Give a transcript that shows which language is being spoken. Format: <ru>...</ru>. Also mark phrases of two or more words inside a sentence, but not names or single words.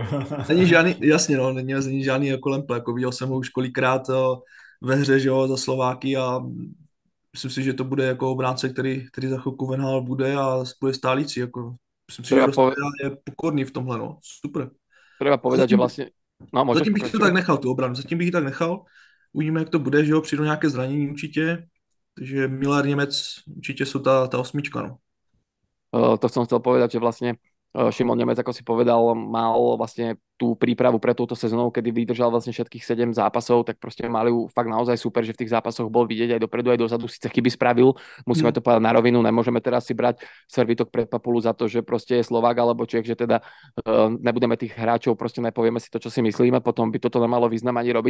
<cs>Není žádný, jasně no, není žádný jako lempl, jako viděl jsem ho už kolikrát ve hře, že jo, za Slováky a myslím si, že to bude jako obránce, který za chvilku Venhal bude a bude stálící, jako myslím si, že je pokorný v tomhle, no, super.</cs> <sk>Treba povedať, že vlastne...</sk> <cs>No, zatím bych to tak nechal, tu obranu, zatím bych ji tak nechal, uvidíme, jak to bude, že jo, přijdou nějaké zranění určitě, takže Miller, Němec určitě jsou ta osmička, no.</cs> <sk>To som chcel povedať, že vlastne Šimon Nemec, ako si povedal, mal vlastne tú prípravu pre túto sezónu, kedy vydržal vlastne všetkých 7 zápasov, tak proste mali fakt naozaj super, že v tých zápasoch bol vidieť aj dopredu, aj dozadu, síce chyby spravil, musíme to povedať na rovinu, nemôžeme teraz si brať servitok pred papulu za to, že proste je Slovák alebo Čech, že teda nebudeme tých hráčov, proste nepovieme si to, čo si myslíme, potom by toto nemalo význam ani robiť.</sk>